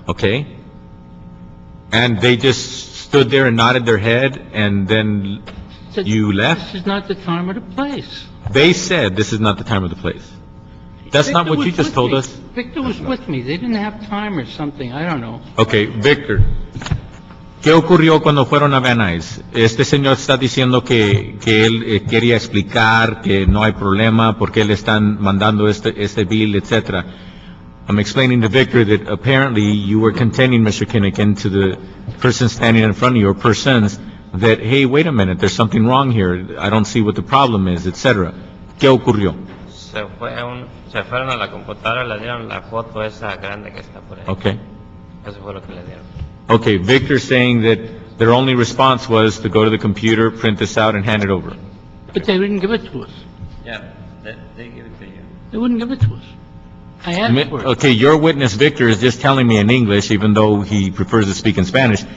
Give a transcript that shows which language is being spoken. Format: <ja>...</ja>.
<en>Okay. And they just stood there and nodded their head, and then Said, you left? This is not the time or the place. They said this is not the time or the place. That's not Victor what you was just with told me. us? Victor was with me. They didn't have time or something. I don't know.</en> <es>Okay, Victor, ¿qué ocurrió cuando fueron a Van Nuys? Este señor está diciendo que él quería explicar que no hay problema, por qué le están mandando este bill, etcétera.</es> <en>I'm explaining to Victor that apparently you were contending, Mr. Kinnikin, to the person standing in front of you, or persons, that, hey, wait a minute, there's something wrong here, I don't see what the problem is, etcétera.</en> <es>¿Qué ocurrió? Se fueron a la computadora, le dieron la foto esa grande que está por ahí.</es> <en>Okay.</en> <es>Eso fue lo que le dieron.</es> <en>Okay, Victor's saying that their only response was to go to the computer, print this out, and hand it over. But they didn't give it to us. Yeah, they give it to you. They wouldn't give it to us. I asked for it. Okay, your witness, Victor, is just telling me in English, even though he prefers to speak in Spanish.</en>